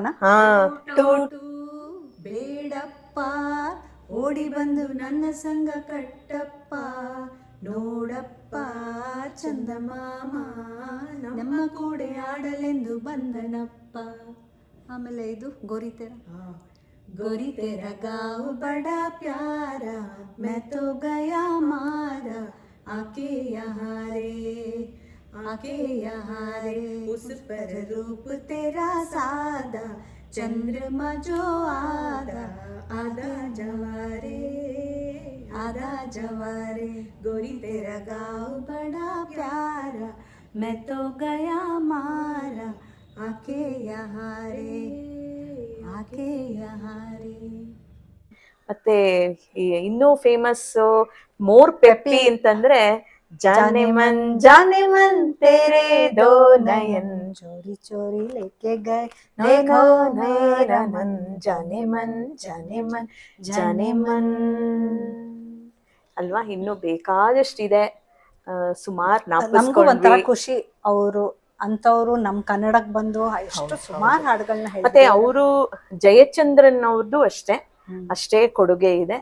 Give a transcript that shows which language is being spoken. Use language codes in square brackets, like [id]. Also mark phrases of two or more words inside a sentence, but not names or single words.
[kn] ಟೂ ಟೂ ಬೇಡಪ್ಪ, ಓಡಿ ಬಂದು ನನ್ನ ಸಂಗ ಕಟ್ಟಪ್ಪ, ನೋಡಪ್ಪ ಚಂದಮಾಮ ನಮ್ಮ ಕೂಡೆ ಆಡಲೆಂದು ಬಂದನಪ್ಪ. ಆಮೇಲೆ ಇದು ಗೋರಿತೆರ. [hi] गोरी तेरा गाँव बड़ा प्यारा, मैं तो गया मारा, आके यहाँ रे उस पर रूप तेरा सादा, चंद्रमा जो आधा आधा जवारे, गोरी तेरा गाँव बड़ा प्यारा, मैं तो गया मारा, आके यहाँ रे. [kn] ಮತ್ತೆ ಇನ್ನೂ [en] famous more peppy [kn] ಅಂತಂದ್ರೆ [hi] जाने मन तेरे दो नयन, चोरी चोरी लेके गए देखो मेरा मन, जाने मन ಅಲ್ವಾ? [kn] ಇನ್ನು ಬೇಕಾದಷ್ಟಿದೆ, ಸುಮಾರು ನಮಗೂ ಒಂಥರ ಖುಷಿ. ಅವರು ಅಂತವ್ರು ನಮ್ ಕನ್ನಡಕ್ ಬಂದು ಎಷ್ಟು ಸುಮಾರು ಹಾಡುಗಳನ್ನ ಹೇಳಿ. ಮತ್ತೆ ಅವರು ಜಯಚಂದ್ರನ್ ಅವ್ರದ್ದು ಅಷ್ಟೇ ಕೊಡುಗೆ ಇದೆ.